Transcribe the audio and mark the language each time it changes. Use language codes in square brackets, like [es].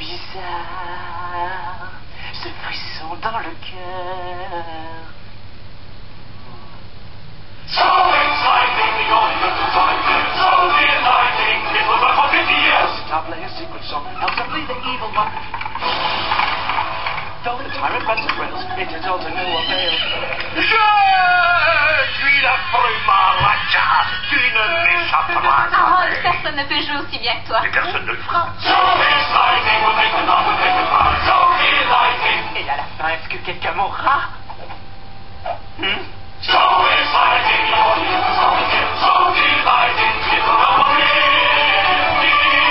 [fr] bizarre, ce frisson dans le cœur. [en] So exciting, the audience is fighting, so delighting, it will run for 50 years. I'll play a secret song, ultimately the evil one. Though the tyrant runs the rails, it is all to no avail. [fr] Je suis la prima raja, tu ne m'échapperas Harold, jamais. personne ne peut jouer aussi bien que toi. Mais personne ne le fera. [en] So exciting, we'll make the number, make the part, so delighting. [fr] Et à la fin, est-ce que quelqu'un mourra? [en] So exciting, the audience is fighting, so delighting, it will run for 50 years.